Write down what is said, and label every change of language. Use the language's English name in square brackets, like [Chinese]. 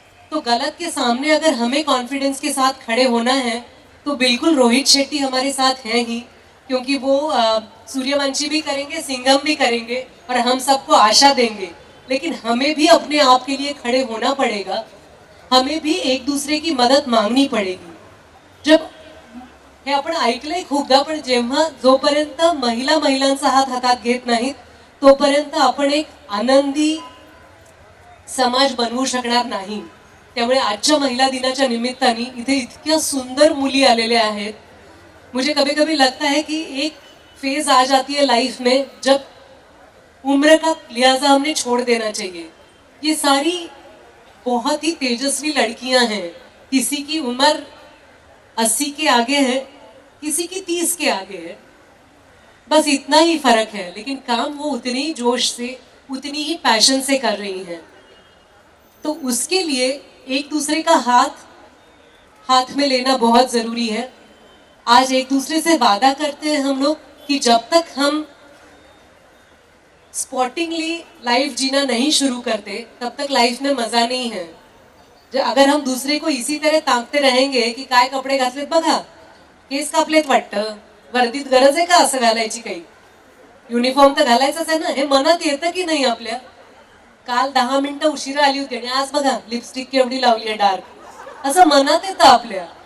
[Hindi] तो गलत के सामने अगर हमें कॉन्फिडेंस के साथ खड़े होना है तो बिल्कुल रोहित शेट्टी हमारे साथ हैं ही, क्योंकि वो सूर्यवंशी भी करेंगे, सिंघम भी करेंगे और हम सबको आशा देंगे। लेकिन हमें भी अपने आप के लिए खड़े होना पड़ेगा, हमें भी एक दूसरे की मदद मांगनी पडेगी। [Marathi] जब हे आपण ऐकलंय खूपदा, पण जेव्हा जोपर्यंत महिला महिलांचा हात हातात घेत नाहीत तोपर्यंत आपण एक आनंदी समाज बनवू शकणार नाही। त्यामुळे आजच्या महिला दिनाच्या निमित्ताने इथे इतक्या सुंदर मुली आलेल्या आहेत। [Hindi] मुझे कभी कभी लगता है कि एक फेज आ जाती है लाइफ में जब उम्र का लिहाजा हमने छोड़ देना चाहिए। ये सारी बहुत ही तेजस्वी लड़कियां हैं। किसी की उम्र 80 के आगे है, किसी की 30 के आगे है, बस इतना ही फर्क है, लेकिन काम वो उतने ही जोश से, उतनी ही पैशन से कर रही हैं। तो उसके लिए एक दूसरे का हाथ में लेना बहुत जरूरी है। आज एक दूसरे से वादा करते हैं हम लोग कि जब तक हम स्पॉटिंगली लाइफ जीना नहीं शुरू करते तब तक लाइफ में मजा नहीं है। अगर हम दूसरे को इसी तरह ताकते रहेंगे की [Marathi] काय कपडे घातलेत बघा, केस कापलेत वाटतं, वर्दीत गरज आहे का असं घालायची? काही युनिफॉर्म तर घालायचाच आहे ना, हे मनात येतं की नाही आपल्या? काल 10 मिनिटं उशिरा आली होती आणि आज बघा लिपस्टिक केवढी लावली आहे डार्क, असं मनात येतं आपल्या।